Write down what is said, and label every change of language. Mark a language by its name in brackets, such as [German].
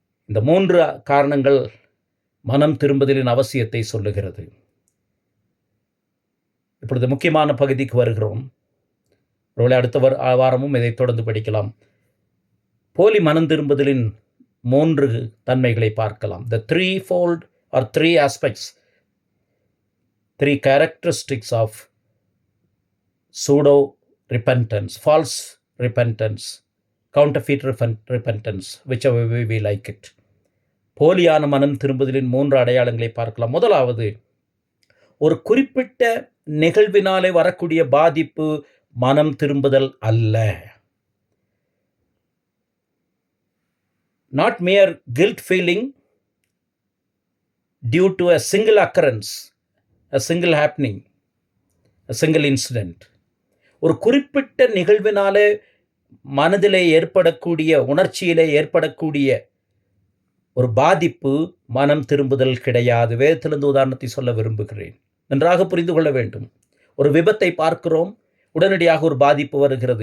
[Tamil] இந்த 3 காரணங்கள் மனம் திரும்புதலின் அவசியத்தை சொல்லுகிறது. இப்பொழுது முக்கியமான பகுதிக்கு வருகிறோம். ஒருவேளை அடுத்த வாரமும் இதை தொடர்ந்து படிக்கலாம். போலி மனம் திரும்புதலின் 3 தன்மைகளை பார்க்கலாம். [English] The threefold or 3 aspects, 3 characteristics of pseudo repentance, false repentance, counterfeit repentance, whichever way we like it. [Tamil] போலியான மனம் திரும்புதலின் 3 அடையாளங்களை பார்க்கலாம். முதலாவது, ஒரு குறிப்பிட்ட நிகழ்வினாலே வரக்கூடிய பாதிப்பு மனம் திரும்புதல் அல்ல. [English] Not mere guilt feeling due to a single occurrence, a single happening, a single incident. [Tamil] ஒரு குறிப்பிட்ட நிகழ்வினாலே மனதிலே ஏற்படக்கூடிய, உணர்ச்சியிலே ஏற்படக்கூடிய ஒரு பாதிப்பு மனம் திரும்புதல் கிடையாது. வேதத்திலிருந்து உதாரணத்தை சொல்ல விரும்புகிறேன். நன்றாக புரிந்து கொள்ள வேண்டும். ஒரு விபத்தை பார்க்கிறோம், உடனடியாக ஒரு பாதிப்பு வருகிறது.